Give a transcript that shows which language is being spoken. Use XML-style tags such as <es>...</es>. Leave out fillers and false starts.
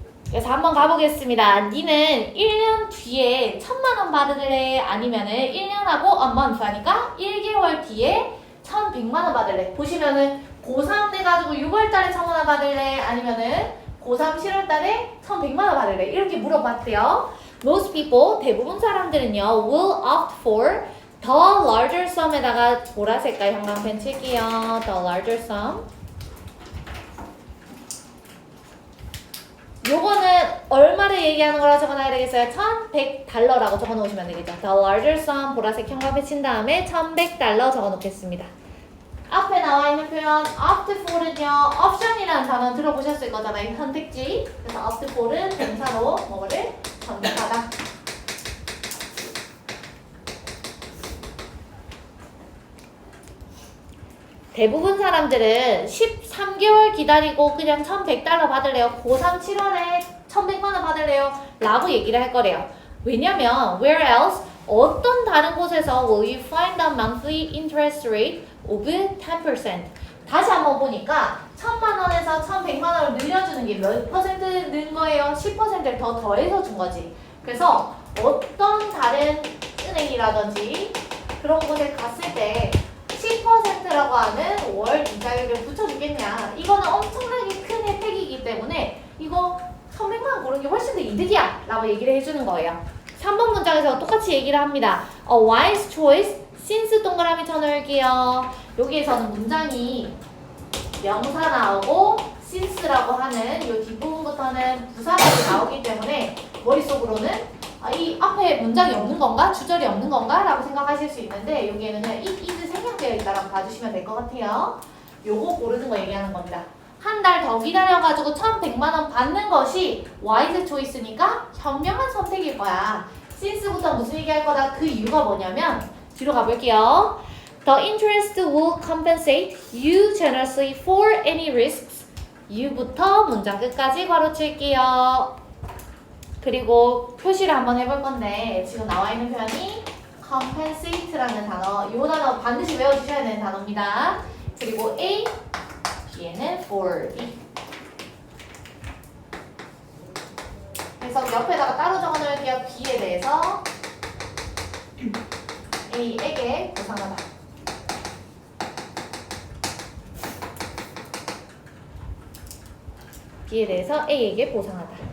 <ko>그래서 한번 가보겠습니다. 니는 1년 뒤에 1,000만 원 받을래? 아니면은 1년하고</ko> <en>a month</en> <ko>하니까 1개월 뒤에 1,100만 원 받을래? 보시면은 고3 돼가지고 6월 달에 1,000만 원 받을래? 아니면은 고3 7월 달에 1,100만 원 받을래? 이렇게 물어봤대요.</ko> <en>Most people,</en> <ko>대부분 사람들은요,</ko> <en>will opt for the larger sum에다가</en> <ko>보라색깔 형광펜 칠게요.</ko> <en>The larger sum.</en> <ko>요거는 얼마를 얘기하는 거라고 적어놔야 되겠어요? 1,100달러라고 적어놓으시면 되겠죠.</ko> <en>The larger sum</en> <ko>보라색 형광펜 친 다음에 1,100달러 적어놓겠습니다. 앞에 나와 있는 표현 opt for는요, option이라는 단어 들어보셨을 거잖아요. 선택지. 그래서 opt for은 동사로 뭐를 선택하다. 대부분 사람들은 13개월 기다리고 그냥 1,100달러 받을래요? 고3 7월에 1,100만 원 받을래요? 라고 얘기를 할 거래요. 왜냐면</ko> <en>where else?</en> <ko>어떤 다른 곳에서</ko> <en>will you find the monthly interest rate of 10%?</en> <ko>다시 한번 보니까 1,000만 원에서 1,100만 원을 늘려주는 게 몇 퍼센트 는 거예요? 10%를 더 더해서 준 거지. 그래서 어떤 다른 은행이라든지 그런 곳에 갔을 때 10%라고 하는 월 이자율을 붙여주겠냐. 이거는 엄청나게 큰 혜택이기 때문에 이거 1,100만 원 고른 게 훨씬 더 이득이야 라고 얘기를 해주는 거예요. 3번 문장에서 똑같이 얘기를 합니다.</ko> <en>A wise choice, since</en> <ko>동그라미 쳐놓을게요. 여기에서는 문장이 명사 나오고 since라고 하는 이 뒷부분부터는 부사절이 나오기 때문에 머릿속으로는 이 앞에 문장이 없는 건가? 주절이 없는 건가? 라고 생각하실 수 있는데 여기에는 is 생략되어 있다라고 봐주시면 될 것 같아요. 요거 고르는 거 얘기하는 겁니다. 한 달 더 기다려가지고 1,100만 원 받는 것이 wise choice니까 현명한 선택일 거야. since부터 무슨 얘기할 거다? 그 이유가 뭐냐면 뒤로 가볼게요.</ko> <en>The interest will compensate you generously for any risks.</en> <ko>you부터 문장 끝까지 괄호칠게요. 그리고 표시를 한번 해볼 건데 지금 나와 있는 표현이 compensate라는 단어, 이 단어 반드시 외워주셔야 되는 단어입니다. 그리고 A, 뒤에는 for B. 그래서 옆에다가 따로 적어놓을게요. B에 대해서 A에게 보상하다. B에 대해서 A에게 보상하다.</ko>